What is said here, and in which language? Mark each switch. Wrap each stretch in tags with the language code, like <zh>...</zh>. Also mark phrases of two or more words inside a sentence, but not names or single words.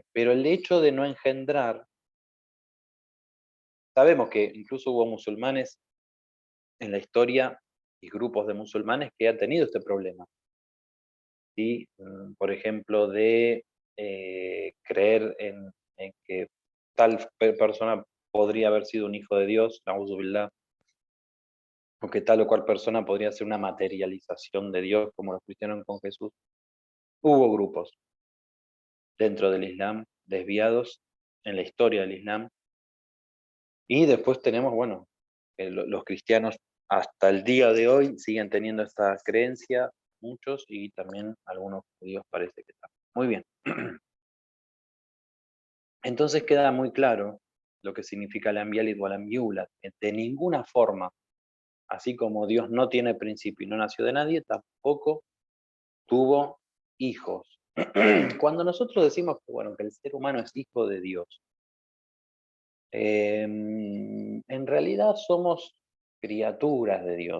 <es>Pero el hecho de no engendrar, sabemos que incluso hubo musulmanes en la historia y grupos de musulmanes que han tenido este problema. ¿Sí? Por ejemplo, de creer en que tal persona podría haber sido un hijo de Dios,</es> <ar>نعوذ بالله,</ar> <es>o que tal o cual persona podría ser una materialización de Dios, como los cristianos con Jesús. Hubo grupos dentro del Islam desviados en la historia del Islam. Y después tenemos, bueno, los cristianos hasta el día de hoy siguen teniendo esta creencia, muchos, y también algunos judíos parece que están. Muy bien. Entonces queda muy claro lo que significa la</es> <ar>يلد ولم يولد.</ar> <es>De ninguna forma, así como Dios no tiene principio y no nació de nadie, tampoco tuvo hijos. Cuando nosotros decimos que, bueno, que el ser humano es hijo de Dios, en realidad somos criaturas de Dios.</es>